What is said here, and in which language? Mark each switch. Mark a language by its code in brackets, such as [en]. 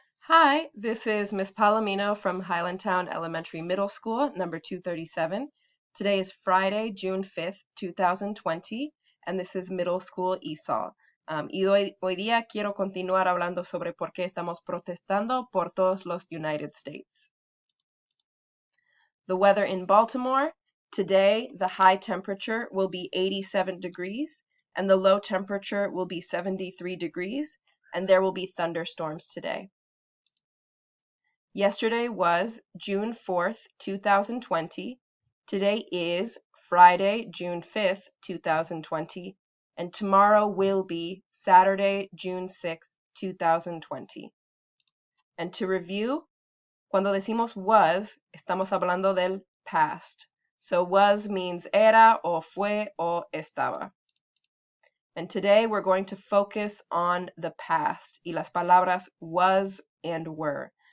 [en] Hi, this is Miss Palomino from Highlandtown Elementary Middle School, number 237. Today is Friday, June 5th, 2020, and this is Middle School ESOL. [es] Y hoy día quiero continuar hablando sobre por qué estamos protestando por todos los United States. [en] The weather in Baltimore, today the high temperature will be 87 degrees and the low temperature will be 73 degrees, and there will be thunderstorms today. Yesterday was June 4th, 2020. Today is Friday, June 5th, 2020. And tomorrow will be Saturday, June 6th, 2020. And to review, [es] cuando decimos was, estamos hablando del past. [en] So was means [es] era o fue o estaba. [en] And today we're going to focus on the past [es] y las palabras [en] was and were.